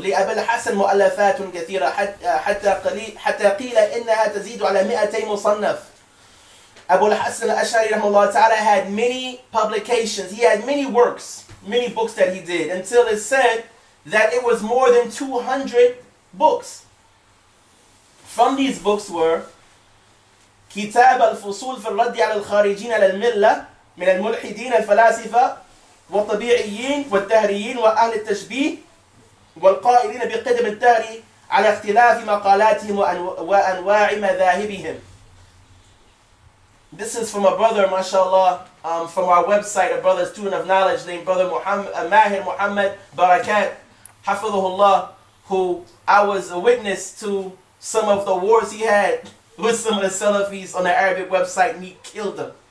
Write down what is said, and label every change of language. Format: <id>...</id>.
<ar>لأبي الحسن مؤلفات كثيرة حتى قيل إنها تزيد على 200 مصنف.</ar> <en>Abu al-Hasan al-Ash'ari rahimahullah ta'ala had many publications. He had many works, many books that he did, until it said that it was more than 200 books. From these books were</en> <ar>كتاب الفصول في الرد على الخارجين على الملة من الملحدين الفلاسفة والطبيعيين والدهريين وأهل التشبيه والقائلين بقدم الدهر على اختلاف مقالاتهم وأنواع مذاهبهم.</ar> <en>This is from a brother, mashallah, from our website, a brother student of knowledge named Brother Mahir Muhammad Barakat, Hafidhullah, who I was a witness to some of the wars he had with some of the Salafis on the Arabic website, and he killed them.</en>